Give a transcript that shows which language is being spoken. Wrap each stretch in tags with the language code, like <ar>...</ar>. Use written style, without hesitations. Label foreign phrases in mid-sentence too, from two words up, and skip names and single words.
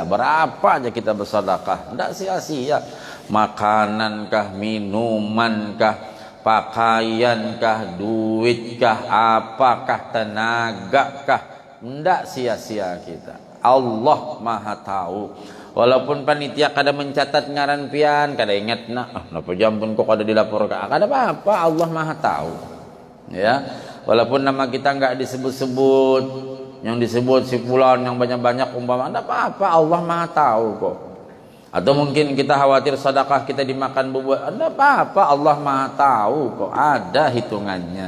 <id>Berapa aja kita bersedekah ndak sia-sia. Makanan kah, minuman kah, pakaian kah, duit kah, apakah, tenaga kah, ndak sia-sia kita. Allah Maha tahu.</id> <bjn>Walaupun panitia kada mencatat ngaran pian, kada ingat napa jampun kok kada dilaporkan. Kada apa-apa,</bjn> <id>Allah Maha tahu. Ya. Walaupun nama kita enggak disebut-sebut, yang disebut si fulan yang banyak-banyak umpama, enggak apa-apa, Allah Maha tahu kok. Atau mungkin kita khawatir sedekah kita dimakan bubur, enggak apa-apa, Allah Maha tahu kok, ada hitungannya.</id>